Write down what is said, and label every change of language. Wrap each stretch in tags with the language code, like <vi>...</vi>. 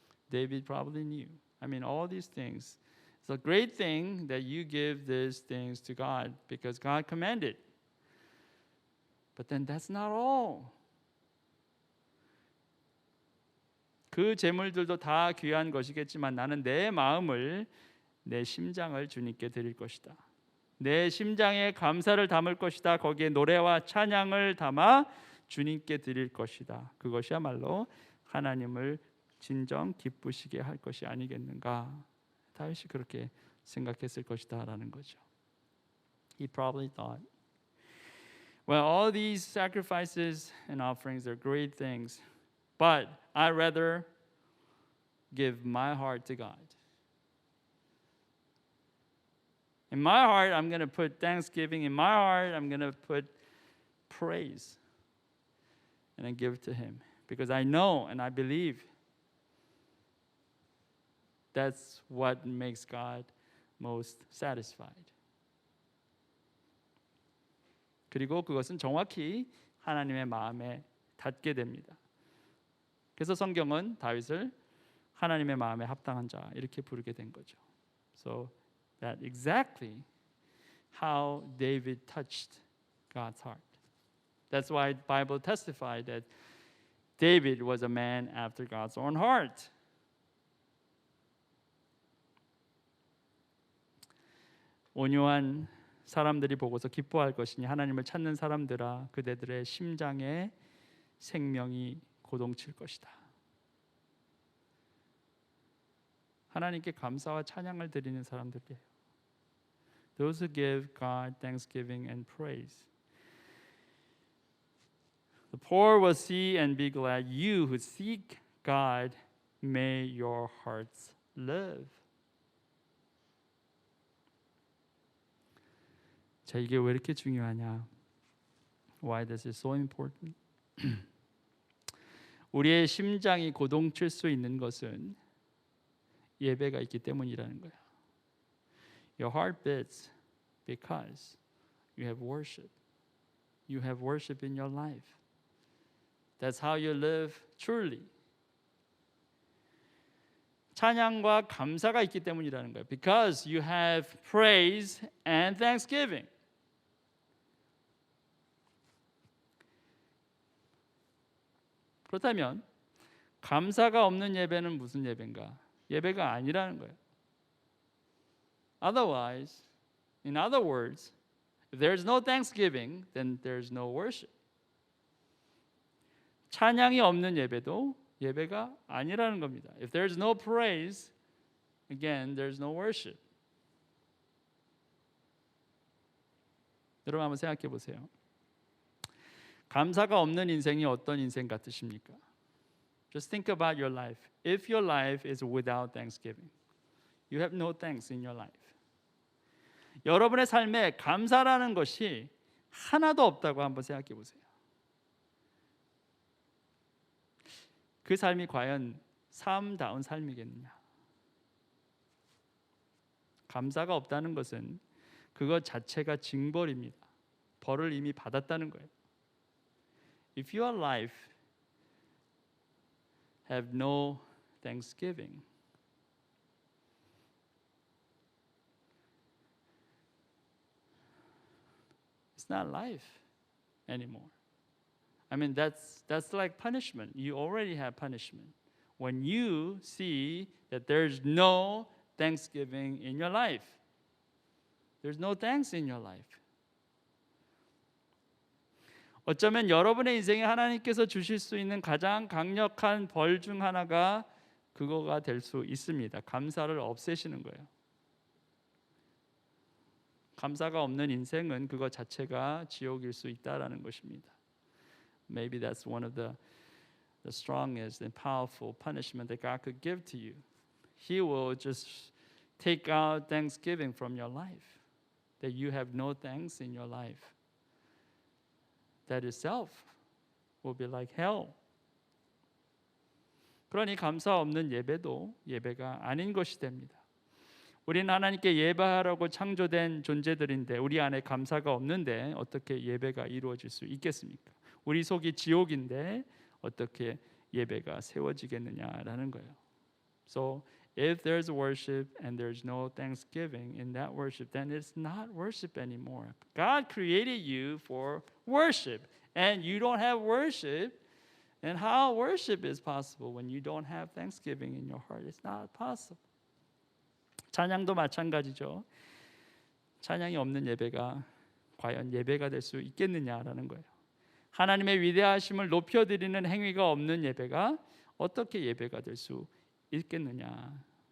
<en>David probably knew. All these things. It's a great thing that you give these things to God because God commanded. But then that's not all.</en> <ko>그 재물들도 다 귀한 것이겠지만 나는 내 마음을, 내 심장을 주님께 드릴 것이다. 내 심장에 감사를 담을 것이다. 거기에 노래와 찬양을 담아 주님께 드릴 것이다. 그것이야말로 하나님을 진정 기쁘시게 할 것이 아니겠는가? 다윗이 그렇게 생각했을 것이다라는 거죠.</ko> <en>He probably thought, well, all these sacrifices and offerings are great things, but I'd rather give my heart to God. In my heart, I'm going to put thanksgiving. In my heart, I'm going to put praise, and then give it to Him because I know and I believe that's what makes God most satisfied.</en> <ko>그리고 그것은 정확히 하나님의 마음에 닿게 됩니다. 그래서 성경은 다윗을 하나님의 마음에 합당한 자 이렇게 부르게 된 거죠.</ko> <en>So that exactly how David touched God's heart. That's why the Bible testified that David was a man after God's own heart.</en> <ko>온유한 사람들이 보고서 기뻐할 것이니 하나님을 찾는 사람들아 그대들의 심장에 생명이 고동칠 것이다. 하나님께 감사와 찬양을 드리는 사람들이에요.</ko> <en>Those who give God thanksgiving and praise. The poor will see and be glad. You who seek God, may your hearts live.</en> <ko>자, 이게 왜 이렇게 중요하냐?</ko> <en>Why this is so important?</en> <ko>우리의 심장이 고동칠 수 있는 것은 예배가 있기 때문이라는 거야.</ko> <en>Your heart beats because you have worship. You have worship in your life. That's how you live truly.</en> <ko>찬양과 감사가 있기 때문이라는 거예요.</ko> <en>Because you have praise and thanksgiving.</en> <ko>그렇다면 감사가 없는 예배는 무슨 예배인가? 예배가 아니라는 거예요.</ko> <en>Otherwise, in other words, if there's no thanksgiving, then there's no worship.</en> <ko>찬양이 없는 예배도 예배가 아니라는 겁니다.</ko> <en>If there's no praise, again, there's no worship.</en> <ko>여러분 한번 생각해 보세요. 감사가 없는 인생이 어떤 인생 같으십니까?</ko> <en>Just think about your life. If your life is without thanksgiving, you have no thanks in your life.</en> <ko>여러분의 삶에 감사라는 것이 하나도 없다고 한번 생각해 보세요. 그 삶이 과연 삶다운 삶이겠느냐? 감사가 없다는 것은 그것 자체가 징벌입니다. 벌을 이미 받았다는 거예요.</ko> <en>If your life have no thanksgiving, it's not life anymore. I mean, that's like punishment. You already have punishment. When you see that there's no thanksgiving in your life. There's no thanks in your life.</en> <ko>어쩌면 여러분의 인생에 하나님께서 주실 수 있는 가장 강력한 벌 중 하나가 그거가 될 수 있습니다. 감사를 없애시는 거예요. 감사가 없는 인생은 그거 자체가 지옥일 수 있다라는 것입니다.</ko> <en>Maybe that's one of the strongest and powerful punishment that God could give to you. He will just take out thanksgiving from your life. That you have no thanks in your life. That itself will be like hell.</en> <ko>그러니 감사 없는 예배도 예배가 아닌 것이 됩니다. 우리는 하나님께 예배하라고 창조된 존재들인데 우리 안에 감사가 없는데 어떻게 예배가 이루어질 수 있겠습니까? 우리 속이 지옥인데 어떻게 예배가 세워지겠느냐라는 거예요.</ko> <en>So if there's worship and there's no thanksgiving in that worship, then it's not worship anymore. God created you for worship, and you don't have worship. And how worship is possible when you don't have thanksgiving in your heart? It's not possible.</en> <ko>찬양도 마찬가지죠. 찬양이 없는 예배가 과연 예배가 될 수 있겠느냐라는 거예요. 하나님의 위대하심을 높여드리는 행위가 없는 예배가 어떻게 예배가 될 수 있겠느냐?</ko>